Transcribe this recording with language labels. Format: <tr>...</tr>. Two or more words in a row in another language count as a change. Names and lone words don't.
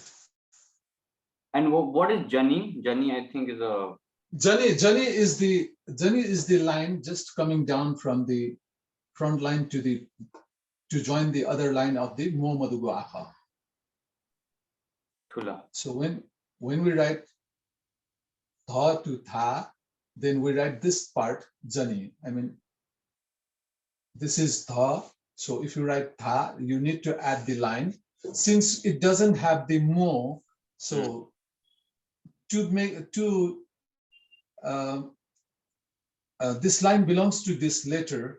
<en>And what is Jani? Jani, I think, is a Jani is the line just coming down from the front line to join the other line of the Mo Madugo Akha. Thula. So when we write tha to tha, then we write this part Jani. I mean, this is tha. So if you write tha, you need to add the line. Since it doesn't have the mo, so this line belongs to this letter.</en>